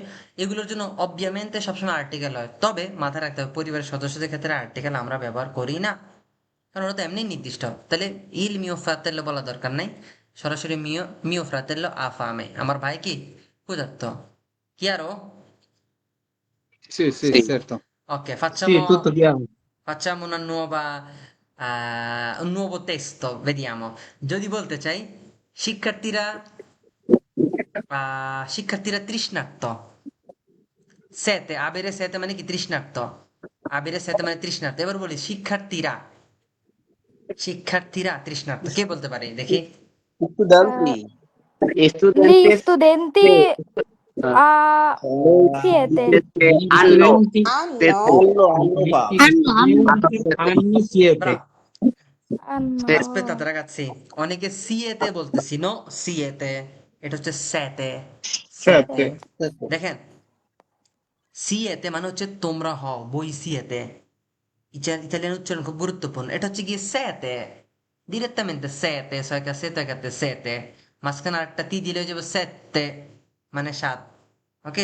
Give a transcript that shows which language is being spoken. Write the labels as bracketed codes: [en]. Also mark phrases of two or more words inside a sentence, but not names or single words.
[bn] এগুলোর জন্য অবভিয়ামেন্টে সবসময় আর্টিকেল হয়, তবে মাথায় রাখতে হবে পরিবারের সদস্যদের ক্ষেত্রে আর্টিকেল আমরা ব্যবহার করি না, কারণ ওটা তো এমনি নির্দিষ্ট। তাহলে [it] il mio fratello [bn] বলা দরকার নাই, সরাসরি [it] mio mio fratello ha fame, [bn] আমার ভাই কি ক্ষুধার্ত। কি আরো? [it] Sì, sì, Sì. certo. Ok, Sì, è tutto chiaro. facciamo un nuovo testo, vediamo. [bn] যদি বলতে চাই শিক্ষার্থীরা শিক্ষার্থীরা তৃষ্ণার্ত, [it] sete avere sete [bn] মানে কি তৃষ্ণার্ত, [it] avere sete [bn] মানে তৃষ্ণার্ত। এবার বলি শিক্ষার্থীরা, শিক্ষার্থীরা তৃষ্ণার্ত, কে বলতে পারে দেখি? [it] Studenti. Gli Studentes studenti eh, siete. hanno Hanno? Hanno fatto. hanno siete. Bravo. Hanno. Aspettate ragazzi, [bn] অনেকে সিয়েতে বলতেছি, [it] no siete, [bn] এটা হচ্ছে সেতে, সেতে। দেখেন সিয়েতে মানে হচ্ছে তোমরা হও, [it] voi siete, [bn] ইতালিয়ান উচ্চারণ খুব গুরুত্বপূর্ণ, এটা হচ্ছে গিয়ে সেতে, ডিরেক্টamente সেতে, সয়কা সেতে কাতে সেতে, মাঝখানে আরেকটা তি দিলে হয়ে যাবে সেতে, মানে সাত, ওকে।